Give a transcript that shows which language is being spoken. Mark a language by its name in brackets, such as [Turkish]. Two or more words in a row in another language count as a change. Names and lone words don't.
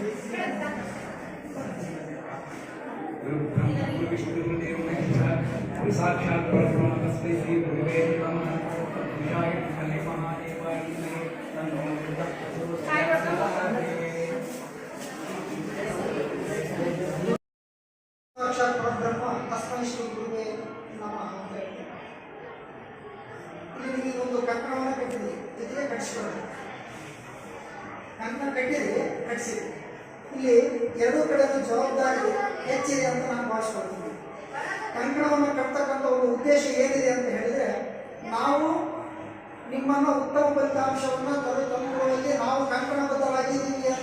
[Sanskrit] साक्षात् परब्रह्म तस्मै श्री गुरुवे नमः विनाय फले महादेवाय नमः तन्नो साक्षात् परब्रह्म तस्मै ಶ್ರೀ ಗುರುವೇ ನಮಃ [Kannada] ಅಂತ ಹೇಳ್ತಾರೆ. ಇಲ್ಲಿ ನೀವು ಒಂದು ಕಂಕಣವನ್ನು ಕಟ್ಟಿರಿ, ಜೊತೆಗೆ ಕಟ್ಟಿಸ್ಕೊಳ್ಳಿ. ಕಂಕಣ ಕಟ್ಟಿರಿ, ಕಟ್ಟಿಸಿರಿ. ಇಲ್ಲಿ ಎರಡೂ ಕಡೆಯೂ ಜವಾಬ್ದಾರಿ ಹೆಚ್ಚಿದೆ ಅಂತ ನಾನು ಭಾವಿಸ್ಕೊಳ್ತೀನಿ. ಕಂಕಣವನ್ನು ಕಟ್ತಕ್ಕಂಥ ಒಂದು ಉದ್ದೇಶ ಏನಿದೆ ಅಂತ ಹೇಳಿದರೆ, ನಾವು ನಿಮ್ಮನ್ನು ಉತ್ತಮ ಫಲಿತಾಂಶವನ್ನು ತಂದುಕೊಳ್ಳುವಲ್ಲಿ ನಾವು ಕಂಕಣಬದ್ಧವಾಗಿದ್ದೀವಿ ಅಂತ.